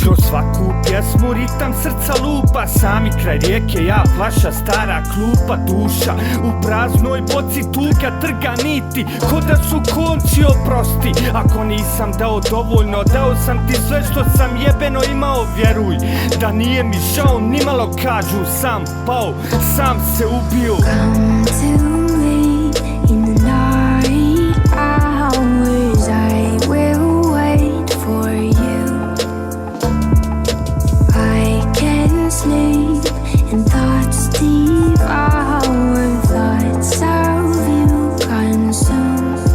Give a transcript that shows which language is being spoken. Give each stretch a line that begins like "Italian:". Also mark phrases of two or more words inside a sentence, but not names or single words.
Bosnian: Kroz svaku pjesmu ritam srca lupa, sami kraj rijeke, ja flaša, stara klupa, duša u praznoj boci, tuga trga niti ko da su konci, oprosti ako nisam dao dovoljno. Dao sam ti sve što sam jebeno imao, vjeruj da nije mi žao nimalo. Kažu sam pao, sam se ubio.
English: Come to me in the night hours. I will wait for you. I can sleep and thoughts devour, thoughts of you consume.